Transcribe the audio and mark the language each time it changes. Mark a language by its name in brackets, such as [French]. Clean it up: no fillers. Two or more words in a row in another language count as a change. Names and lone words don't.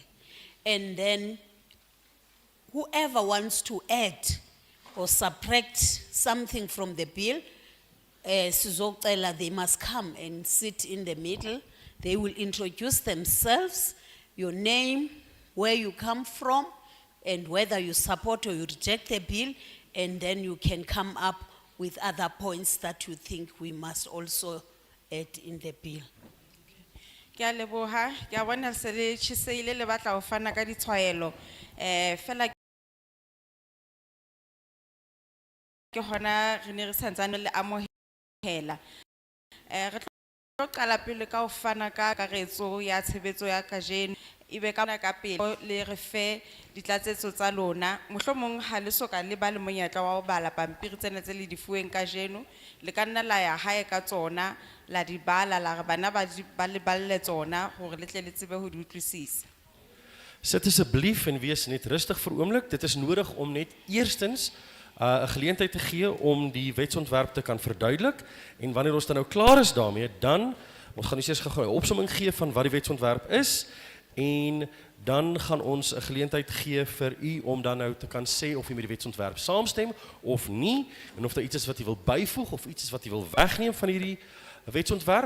[English] And then whoever wants to add or subtract something from the bill, they must come and sit in the middle. They will introduce themselves, your name, where you come from, and whether you support or you reject the bill, and then you can come up with other points that you think we must also add in the bill. [Southern Sotho] Ke a leboha ke a bona se le tshiseile le batla ho fana ka ditshwaelo fela ke hona re ne re santsane le amohela re tlo qala pele ka ho fana ka karetso ya tshebetso ya kajeno ibe ka ka pele le re fe ditlatsetso tsa lona mohlomong ha le soka le ba le monyetla wa ho bala pampiri tsena tse le di fuweng kajeno le ka nna la ya hae ka tsona la di bala la re bana ba le balle tsona hore le tle le tsebe ho di utlwisisa. [Afrikaans] Sit asseblief en wees net rustig vir 'n oomblik. Dit is nodig om net eerstens 'n geleentheid te gee om die wetsontwerp te kan verduidelik en wanneer ons dan nou klaar is daarmee, dan ons gaan eers gou 'n opsomming gee van wat die wetsontwerp is en dan gaan ons 'n geleentheid gee vir u om dan nou te kan sê of u met die wetsontwerp saamstem of nie en of daar iets is wat u wil byvoeg of iets is wat u wil wegneem van hierdie wetsontwerp.